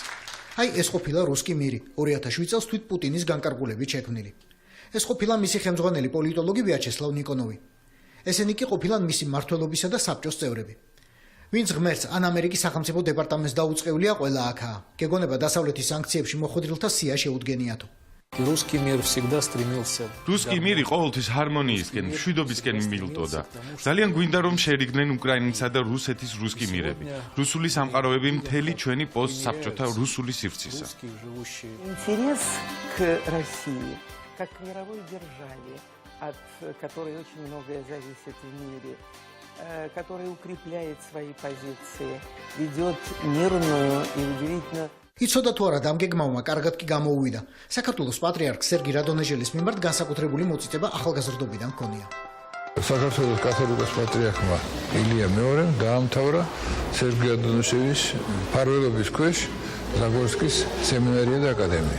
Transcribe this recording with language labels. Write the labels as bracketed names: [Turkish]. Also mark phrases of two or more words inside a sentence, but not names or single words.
[Georgian] აი ეს ყოფილა რუსკი მირი, 2007 წელს თვით პუტინის განკარგულებით შექმნილი. ეს ყოფილა მისი ხელმძღვანელი პოლიტოლოგი ვიაჩესლავ ნიკონოვი. ესენი კი ყოფილან მისი მმართველობისა და საბჭოს წევრები. ვინც ღმერთს ან ამერიკის სახელმწიფო დეპარტამენტს დაუწყევლია ყველა აქაა. გეგონება დასავლეთის სანქციებში მოხვედრილთა სია შეუდგენიათო. [Russian] Русский мир всегда стремился. [Georgian] რუსკი მირი ყოველთვის ჰარმონიისკენ, მშვიდობისკენ მილტოდა. ძალიან გვინდა რომ შერიგდნენ უკრაინისა და რუსეთის რუსკი მირები. რუსული სამყაროები მთელი ჩვენი პოსტსაბჭოთა რუსული სივრცისა. [Russian] Интерес к России, как к мировой державе, от которой очень многое зависит в мире, которая укрепляет свои позиции, ведет мирную и удивительно. [Georgian] იცოდა თუ არა დამგეგმავმა კარგად კი გამოუვიდა. საქართველოს პატრიარქ სერგი რადონეჟელის მიმართ განსაკუთრებული მოწიწება ახალგაზრდობიდან ჰქონია. საქართველოს კათოლიკოს პატრიარქმა ილია მეორემ დაამთავრა სერგი რადონეჟელის მფარველობის ქვეშ ზაგორსკის სემინარია და აკადემია.